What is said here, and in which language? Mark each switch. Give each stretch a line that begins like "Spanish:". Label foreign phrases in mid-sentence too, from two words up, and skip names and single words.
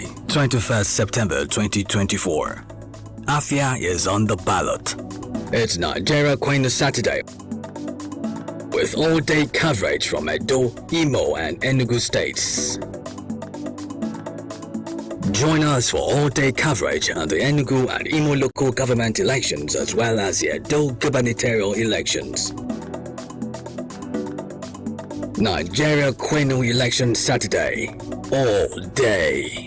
English: 21st September 2024, Afia is on the ballot. It's Nigeria Queen Saturday, with all-day coverage from Edo, Imo and Enugu states. Join us for all-day coverage on the Enugu and Imo local government elections as well as the Edo gubernatorial elections. Nigeria Queen Election Saturday, all day.